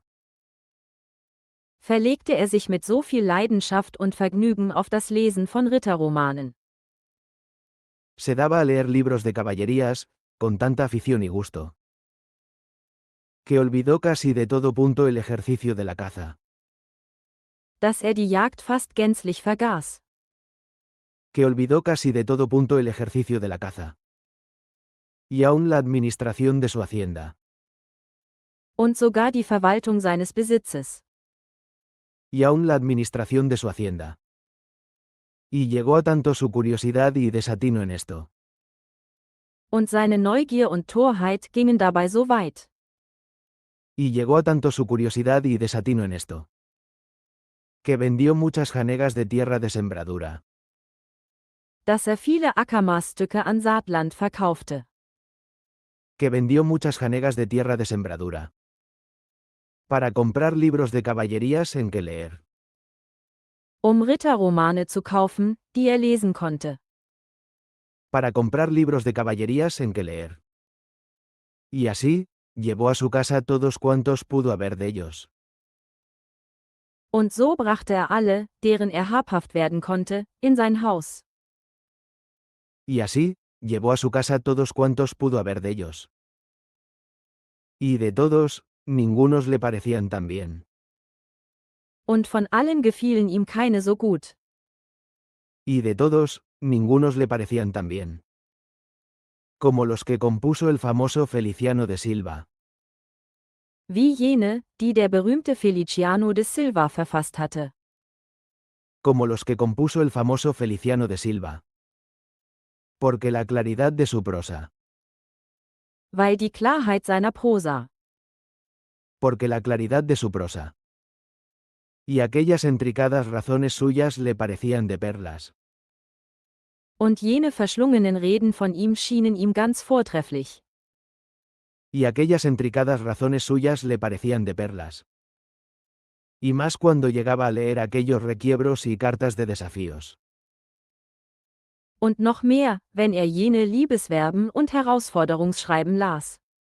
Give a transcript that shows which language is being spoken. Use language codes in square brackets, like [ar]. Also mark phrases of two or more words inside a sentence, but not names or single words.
[de] Verlegte er sich mit so viel Leidenschaft und Vergnügen auf das Lesen von Ritterromanen. [es] Se daba a leer libros de caballerías, con tanta afición y gusto. Que olvidó casi de todo punto el ejercicio de la caza. [de] Dass er die Jagd fast gänzlich vergaß. [es] Que olvidó casi de todo punto el ejercicio de la caza. Y aún la administración de su hacienda. [de] Und sogar die Verwaltung seines Besitzes. [es] Y aún la administración de su hacienda. Y llegó a tanto su curiosidad y desatino en esto. [de] Und seine Neugier und Torheit gingen dabei so weit. [es] Y llegó a tanto su curiosidad y desatino en esto. Que vendió muchas janegas de tierra de sembradura. [de] Dass er viele Ackermaßstücke an Saatland verkaufte. [es] Que vendió muchas janegas de tierra de sembradura. Para comprar libros de caballerías en que leer. [de] Ritterromane zu kaufen, die er lesen konnte. [es] Para comprar libros de caballerías en que leer. Y así, llevó a su casa todos cuantos pudo haber de ellos. [de] Und so brachte er alle, deren er habhaft werden konnte, in sein Haus. [es] Y así, llevó a su casa todos cuantos pudo haber de ellos. Y de todos, ningunos le parecían tan bien. [de] Und von allen gefielen ihm keine so gut. [es] Y de todos, ningunos le parecían tan bien. Como los que compuso el famoso Feliciano de Silva. [de] Wie jene, die der berühmte Feliciano de Silva verfasst hatte. [es] Como los que compuso el famoso Feliciano de Silva. Porque la claridad de su prosa. [de] Weil die Klarheit seiner Prosa. [es] Porque la claridad de su prosa. Y aquellas intricadas razones suyas le parecían de perlas. [de] Und jene verschlungenen Reden von ihm schienen ihm ganz vortrefflich. [es] Y aquellas intricadas razones suyas le parecían de perlas. Y más cuando llegaba a leer aquellos requiebros y cartas de desafíos. [de] Und noch mehr, wenn er jene Liebesverben und Herausforderungsschreiben las.